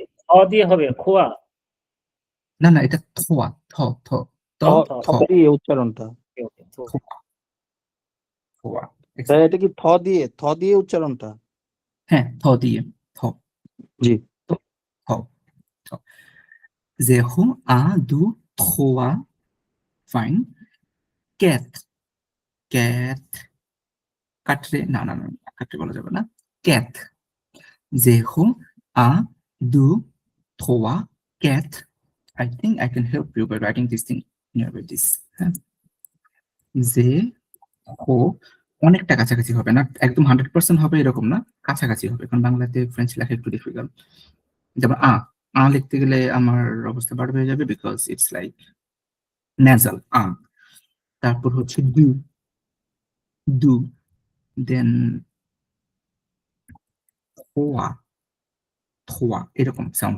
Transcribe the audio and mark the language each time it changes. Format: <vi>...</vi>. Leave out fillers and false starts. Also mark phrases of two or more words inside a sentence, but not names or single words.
<bn>অ দিয়ে হবে, খোয়া? না না, এটা থোয়া, থ থ ত থ, দিয়ে উচ্চারণটা। ওকে, ওকে, থোয়া।</bn> <fr>trois, trois.</fr> <bn>স্যার এটা কি থ দিয়ে উচ্চারণটা? হ্যাঁ, থ দিয়ে, থ, জি।</bn> <fr>থ, থ। Zéro, un, deux, trois. Fine. Quatre. Quatre. Quatre. Non, non, non. Quatre</fr> <bn>বলা যাবে না।</bn> <fr>Quatre. Zéro, un, deux, trois, quatre.</fr> <en>I think I can help you by writing this thing nearby this.</en> <bn>হ্যাঁ। Zéro. অনেকটা কাছাকাছি হবে না, একদম 100% হবে এরকম না, কাছাকাছি হবে, কারণ বাংলাতে ফ্রেঞ্চ লেখা একটু ডিফিকাল্ট। যেমন আ লিখতে গেলে আমার অবস্থা বার হয়ে যাবে,</bn> <en>because it's like nasal</en> <bn>তারপর হচ্ছে ডু দেন থোয়া এরকম সাউন্ডটা।</bn>